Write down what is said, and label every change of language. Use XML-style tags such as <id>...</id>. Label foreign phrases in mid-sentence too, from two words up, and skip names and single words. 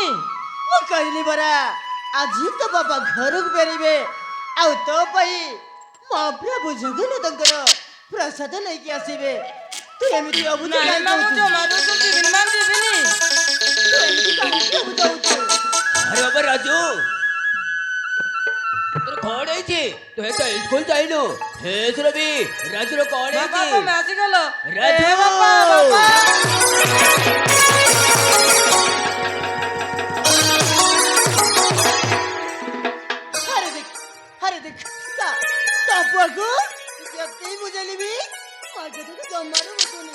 <or>ମୁଁ କହିଲି ବରା ଆଜି ତ ବାପା ଘରକୁ ଫେରିବେ ଆଉ ତୋ ପାଇଁ ମହାପ୍ରଭୁ ଜଗନ୍ନାଥଙ୍କର ପ୍ରସାଦ ନେଇକି ଆସିବେ ତୁ ଏମିତି ଅବୁଝ ନାଇଁ ମା ମୁଁ ଜମାରୁ ଶୁଣିଯିବିନି ମା ଯିବିନି ତୁ ଏମିତି କାହିଁକି ଅବୁଝ ହଉଛୁ ଆରେ ବାବା राजू তোর কଣ ହେଇଛି ତୁ ଏତ ସ୍କୁଲ ଯାଇନୁ ହେ ସୁରଭି ରାଜୁର କଣ ବାପା ହେଇଛି ତମେ ଆସିଗଲ ରାଜୁ! ଏ ବାପା ବାପା ଆରେ ଦେଖ ତା ପୁଅକୁ ଯେତେ ବୁଝେଇଲି ବି ମାଗେ ତୁ ଜମାରୁ ବୁଝୁନି</or>